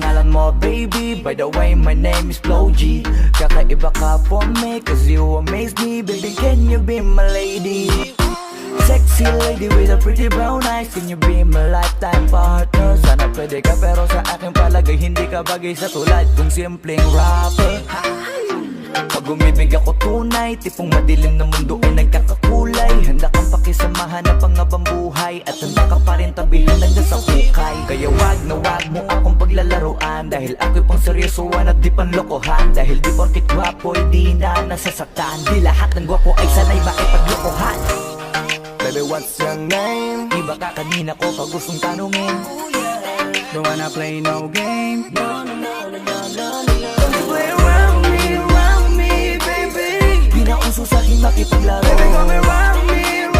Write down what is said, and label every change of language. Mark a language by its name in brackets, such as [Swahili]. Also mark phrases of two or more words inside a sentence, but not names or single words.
[Filipino] mo baby. [English] By the way, my name is Flo G. [Filipino] Kakaiba ka [English] for me, cause you amaze me. Baby, can you be my lady? Sexy lady with a pretty brown eyes, can you be my lifetime partner? [Filipino] Sana pwede ka pero sa aking palagay hindi ka bagay sa tulad kong simpleng rapper. Pag umibig ako tunay, tipong madilim na mundo ay nagkakakulay. Handa kang pakisamahan na pangabang buhay, at handa ka pa rin tabihan hanggang sa hukay. Kaya wag na wag mo akong paglalaruan, dahil ako'y pang seryosoan at di panlokohan. Dahil di porkit gwapo ay di na nasasaktan, di lahat ng gwapo ay sanay makipaglokohan. [English] Baby, what's your name? [Filipino] Iba ka kanina ko pag gustong tanungin. [English] Don't wanna play no game. No, no, no, no, no, no, no. Don't play around me, baby. [Filipino] Di na uso sa'kin makipaglaro. [English] Baby, come around me,